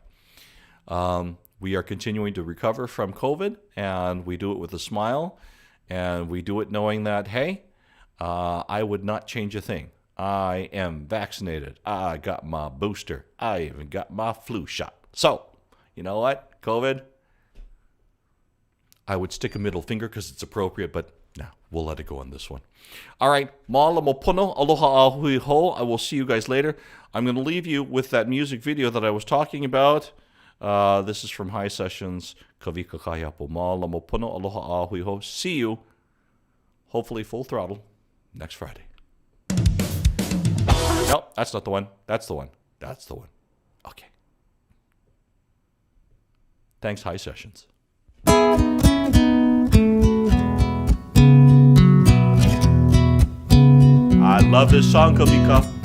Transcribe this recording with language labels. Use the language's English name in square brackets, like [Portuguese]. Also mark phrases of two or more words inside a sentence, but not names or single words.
[English] We are continuing to recover from COVID, and we do it with a smile, and we do it knowing that, hey, I would not change a thing. I am vaccinated. I got my booster. I even got my flu shot. So, you know what, COVID? I would stick a middle finger because it's appropriate, but no, we'll let it go on this one. All right, [Hawaiian] mālama pono, aloha ahui ho. [English] I will see you guys later. I'm going to leave you with that music video that I was talking about. This is from High Sessions, Kawika Kahiapo. [Hawaiian] Mālama pono, aloha ahui ho. [English] See you, hopefully full throttle, next Friday. No, that's not the one. That's the one. That's the one. Okay. Thanks, High Sessions. I love this song, Kawika.